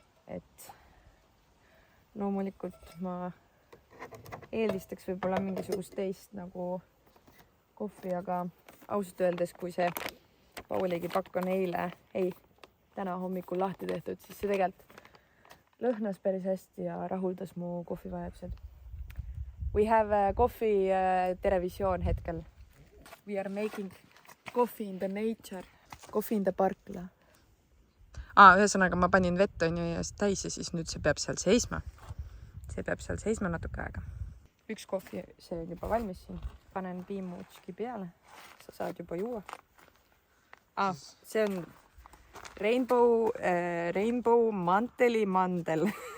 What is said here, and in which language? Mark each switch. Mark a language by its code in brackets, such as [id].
[et] Et loomulikult ma eelistaks võib-olla mingisugust teist nagu kohvi, aga ausalt öeldes, kui see Pauligi pakk on täna hommikul lahti tehtud, siis see tegelikult lõhnas päris hästi ja rahuldas mu kohvivajadused. [en] We have a coffee [et] televisioon hetkel. [en] We are making coffee in the nature, coffee in the parkla. [et] Ühesõnaga ma panin vett on ju ja täis ja siis nüüd see peab seal seisma. See peab seal seisma natuke aega. Üks kohvi, see on juba valmis siin. Panen piimutski peale. Sa saad juba juua. See on Rainbow Manteli mandel.